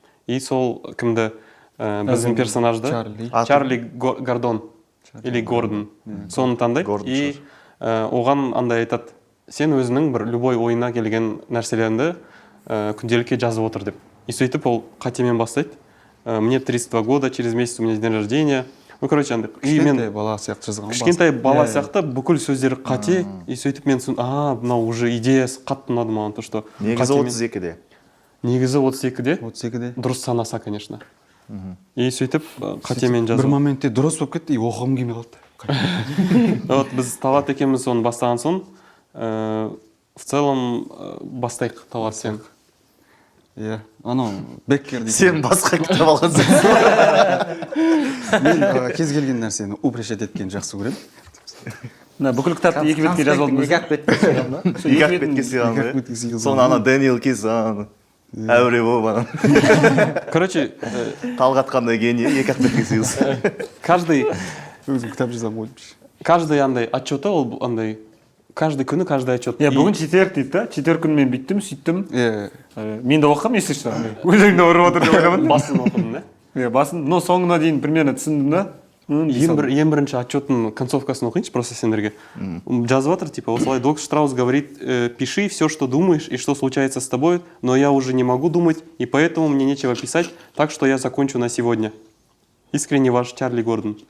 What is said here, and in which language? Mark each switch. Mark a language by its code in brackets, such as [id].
[kk] И сол кімді, біздің персонажды, Чарли Гордон, или Гордон, соны таңдайды. И оған андай айтады, сен өзінің бір любой ойына келген нәрселеріңді күнделікке жазып отыр деп. И сөйтіп ол қатемен бастайды. [ru] Мне 32 года, через месяц у меня день рождения. Ну, короче, андай. [kk] Кішкентай бала сияқты жазған. Кішкентай бала сияқты бүкіл сөздері қате. И сөйтіп мен мынау уже идеясы қатты ұнады маған, [ru] то что [kk] негізі 32-де. Негізі 32-де. 32-де. Дұрыс санаса, конечно. И сөйтіп қатемен жазу. Бір моментте дұрыс болып кетті, и оқығым келмей қалды. Вот біз Талат екеуміз оны бастаған соң, [ru] в целом [kk] бастайық, Талат, сен. Иә, анау Беккер дейді. Сен басқа кітап алған сен. Мен кез келген нәрсені упрещать еткен жақсы көремін. Бүкіл кітапты екі бетке жазып алдым. Екі ақ бетке сыйған ба? Екі ақ бетке сыйған. Соны ана Дэниел Кисан, әуре болып Короче, талғатқандай гений, екі ақ бетке сыйылсын. [ru] каждый [kk] кітап жазамын ойымшы. Каждый андай отчеты, ол андай каждый күні [ru] каждый отчет. [kk] Бүгін четверг дейді да, четверг күні мен бүйттім, сөйттім. Мен де оқығам, естіп шығар. Өзіңді ұрып отыр деп ойламадым. Басын оқыдым, да? Басын, но соңына дейін примерно түсіндім да. Ең бірінші отчеттың концовкасын оқиыншы просто сендерге. Жазып жатыр, [ru] типа, осылай доктор Штраус говорит, пиши все, что думаешь и что случается с тобой, но я уже не могу думать, и поэтому мне нечего писать, так что я закончу на сегодня. Искренне ваш Чарли Гордон.